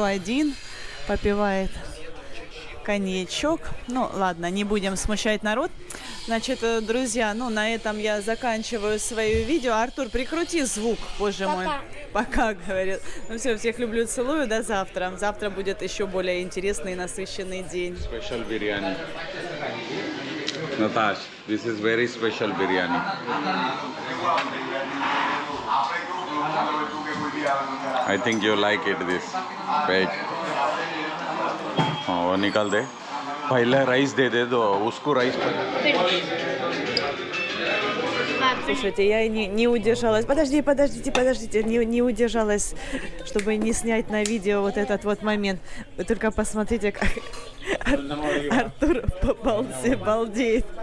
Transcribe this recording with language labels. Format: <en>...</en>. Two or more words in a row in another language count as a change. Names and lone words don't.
<ru>Один попивает коньячок. Ну, ладно, не будем смущать народ. Значит, друзья, ну, на этом я заканчиваю свое видео. Артур, прикрути звук, боже мой. Пока, говорит. Ну все, всех люблю, целую. До завтра. Завтра будет еще более интересный и насыщенный день.</ru> <en>Special biryani. Natash, this is very special biryani. I think you like it, this veg.</en> <hi>वो निकाल दे. पहले राइस दे दो, उसको राइस.</hi> <ru>Слушайте, я не удержалась. Подождите, не удержалась, чтобы не снять на видео вот этот вот момент. Вы только посмотрите, как Артур балдеет.</ru>